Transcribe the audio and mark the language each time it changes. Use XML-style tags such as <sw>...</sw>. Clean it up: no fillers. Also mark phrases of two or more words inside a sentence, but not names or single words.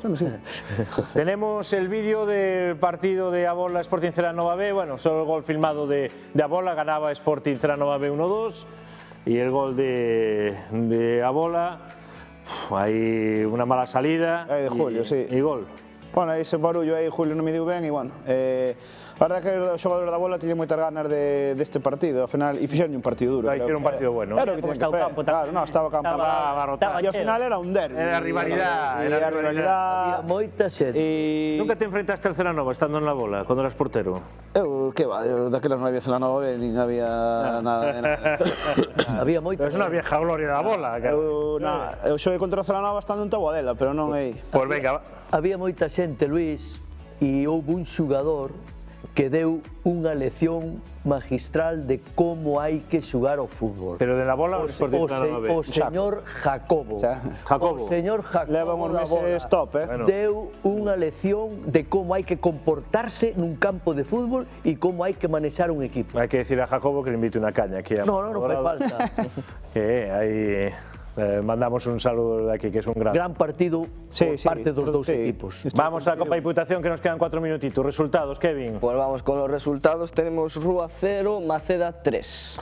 <es>Tenemos el vídeo del partido de Abola Sporting Celanova B. Bueno, solo el gol filmado de Abola, ganaba Sporting Celanova B 1-2. Y el gol de Abola, hay una mala salida. Ahí de Julio, sí. Y gol.</es> <gl>Bueno, ese barullo aí Julio non me diu ben e bueno, a verdade que o xogador da bola tiña moitas ganas deste partido, ao final, e fixeron un partido duro.</gl> <es>Hicieron un partido bueno.</es> <gl>Era o que tiña que facer. Claro, no, estaba o campo abarrotado. E ao final era un derbi.</gl> <es>Era rivalidad.</es> <gl>Había moita xente. E</gl> <es>Nunca te enfrentaste al Celanova estando en la bola, cuando eras portero?</es> <gl>eu,</gl> <es>que va,</es> <gl>daquelas non había Celanova, nin había nada de nada. Había moita</gl> <es>Es una vieja gloria da bola.</es> <gl>Eu xoguei contra o Celanova estando en Taboadela, pero non aí.</gl> <es>Pues venga,</es> <gl>Había moita xente, Luís, e houve un xugador que deu unha lección magistral de como hai que xogar ao fútbol.</gl> <es>pero de la bola o Sporting Celanova B?</es> <gl>O señor Jacobo. Jacobo. O señor Leva Jacobo uns da bola meses top, deu unha lección de como hai que comportarse nun campo de fútbol e como hai que manexar un equipo.</gl> <es>Hay que decirle a Jacobo que le invite una caña aquí a</es> <gl>No fai falta.</gl> <es>Que ahí mandamos un saludo de aquí, que es un gran</es> <gl>Partido por parte dos dous equipos.</gl> <es>Vamos a la Copa Diputación, que nos quedan 4 minutitos. Resultados, Kevin. Pues vamos con los resultados. Tenemos Rúa 0, Maceda 3.</es>